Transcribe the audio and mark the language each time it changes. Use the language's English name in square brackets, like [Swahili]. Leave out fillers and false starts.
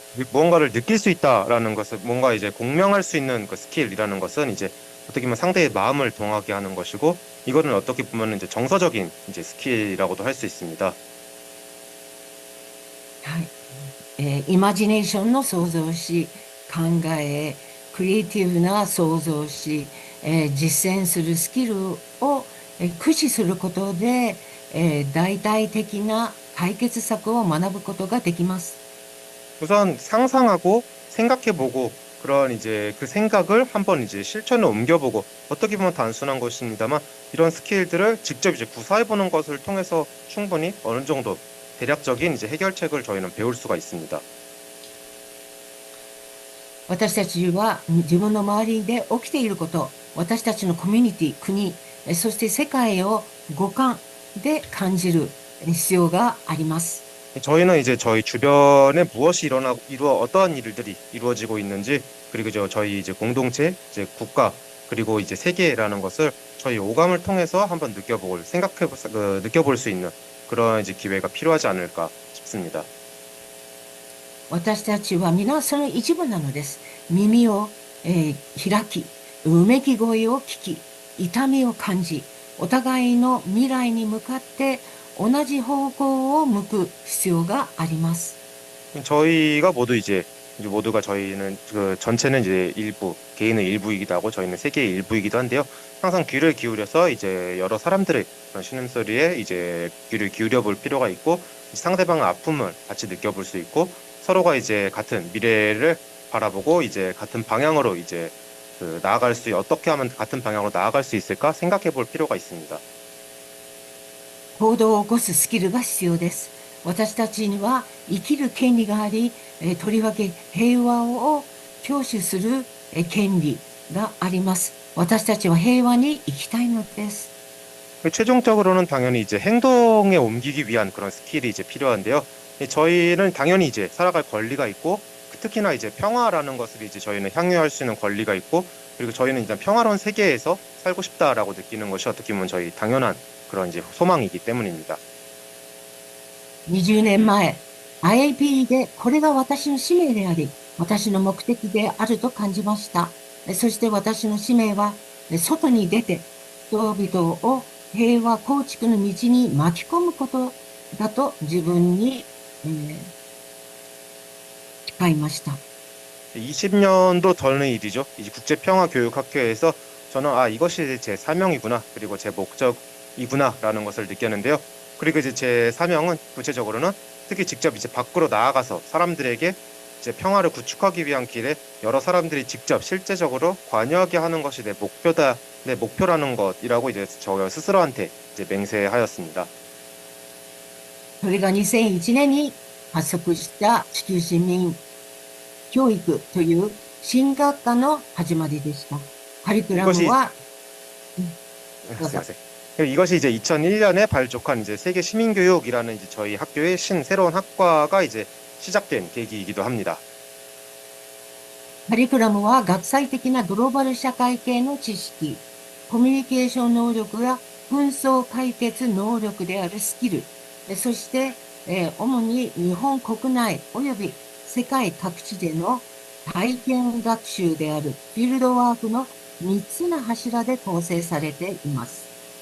[Korean] 무언가를 느낄 수 있다라는 것은 뭔가 이제 공명할 수 있는 그 스킬이라는 것은 이제 어떻게 보면 상대의 마음을 동하게 하는 것이고, 이거는 어떻게 보면 이제 정서적인 이제 스킬이라고도 할 수 있습니다. [Japanese] はい、イマジネーションの創造し、考え、クリエイティブな創造し、実践するスキルを、駆使することで、大々的な解決策を学ぶことができます。 [Korean] 우선 상상하고 생각해보고 그런 이제 그 생각을 한번 이제 실천에 옮겨보고, 어떻게 보면 단순한 것입니다만 이런 스킬들을 직접 이제 구사해보는 것을 통해서 충분히 어느 정도 대략적인 이제 해결책을 저희는 배울 수가 있습니다. [Japanese] 私たちは自分の周りで起きていること、私たちのコミュニティ、国、そして世界を五感で感じる必要があります。 [Korean] 저희는 이제 저희 주변에 무엇이 어떠한 일들이 이루어지고 있는지, 그리고 저희 이제 공동체, 이제 국가, 그리고 이제 세계라는 것을 저희 오감을 통해서 한번 느껴볼 수 있는 그런 이제 기회가 필요하지 않을까 싶습니다. [Japanese] 私たちは皆その一部なのです。耳を、開き、うめき声を聞き、痛みを感じ、お互いの未来に向かって同じ方向を向く必要があります。 [Korean] 저희가 모두가 저희는 그 전체는 이제 일부, 개인의 일부이기도 하고 저희는 세계의 일부이기도 한데요. 항상 귀를 기울여서 이제 여러 사람들의 그런 신음소리에 이제 귀를 기울여 볼 필요가 있고, 상대방의 아픔을 같이 느껴볼 수 있고, 서로가 이제 같은 미래를 바라보고 이제 같은 방향으로 이제 어떻게 하면 같은 방향으로 나아갈 수 있을까 생각해 볼 필요가 있습니다. [Japanese] 行動を起こすスキルが必要です。私たちには生きる権利があり、とりわけ平和を享受する権利があります。私たちは平和に生きたいのです。 [Korean] 최종적으로는 당연히 이제 행동에 옮기기 위한 그런 스킬이 이제 필요한데요. 저희는 당연히 이제 살아갈 권리가 있고, 특히나 이제 평화라는 것을 이제 저희는 향유할 수 있는 권리가 있고, 그리고 저희는 일단 평화로운 세계에서 살고 싶다라고 느끼는 것이 어떻게 보면 저희 당연한 그런 이제 소망이기 때문입니다. [Japanese] 20年前、IAP でこれが私の使命であり、私の目的であると感じました。そして私の使命は、外に出て、人々を平和構築の道に巻き込むことだと自分に、誓いました。 [Korean] 20년도 전의 일이죠. 이제 국제평화교육학회에서 저는 이것이 제 사명이구나, 그리고 제 목적이구나라는 것을 느꼈는데요. 그리고 이제 제 사명은 구체적으로는 특히 직접 이제 밖으로 나아가서 사람들에게 이제 평화를 구축하기 위한 길에 여러 사람들이 직접 실제적으로 관여하게 하는 것이 내 목표라는 것이라고 이제 저 스스로한테 이제 맹세하였습니다. [Japanese] それが2001年に発足した地球市民教育という新学科の始まりでした。カリキュラムは、 [Korean] 이것이 이제 2001년에 발족한 이제 세계 시민교육이라는 이제 저희 학교의 새로운 학과가 이제 시작된 계기이기도 합니다. [Japanese] カリキュラムは学際的なグローバル社会系の知識、コミュニケーション能力や紛争解決能力であるスキル、そして、主に日本国内及び世界各地での体験学習であるフィールドワークの3つの柱で構成されています。